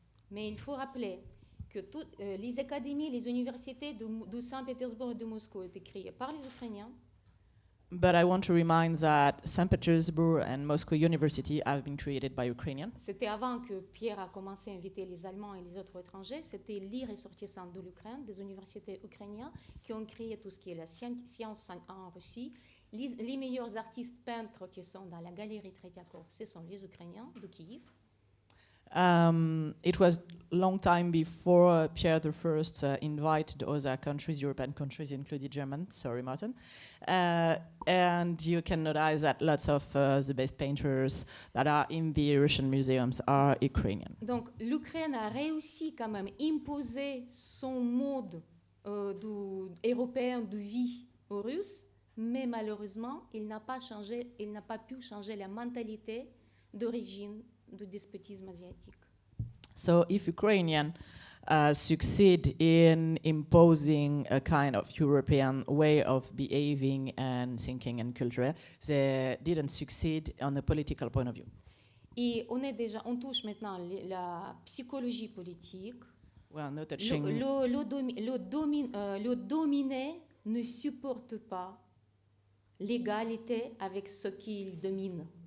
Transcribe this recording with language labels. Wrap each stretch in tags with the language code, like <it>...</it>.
<fr>Mais il faut rappeler que toutes les académies, les universités de Saint-Pétersbourg et de Moscou ont été créées par les Ukrainiens.</fr> <en>But I want to remind that St. Petersburg and Moscow University have been created by Ukrainians.</en> <fr>C'était avant que Pierre a commencé à inviter les Allemands et les autres étrangers. C'était les ressortissants de l'Ukraine, des universités ukrainiennes, qui ont créé tout ce qui est la science en Russie. Les meilleurs artistes peintres qui sont dans la galerie Tretiakov, ce sont les Ukrainiens de Kiev.</fr> <en>It was long time before Pierre I invited other countries, European countries, including German. Sorry, Martin. And you can notice that lots of the best painters that are in the Russian museums are Ukrainian.</en> <fr>Donc l'Ukraine a réussi quand même à imposer son mode européen de vie aux Russes, mais malheureusement, il n'a pas pu changer la mentalité d'origine du despotisme asiatique.</fr> <en>So if Ukrainians succeed in imposing a kind of European way of behaving and thinking and culture, they didn't succeed on a political point of view.</en> <fr>Et on touche maintenant la psychologie politique.</fr> <en>Well, not touching.</en> <fr>Le dominé ne supporte pas l'égalité avec ce qu'il domine.</fr>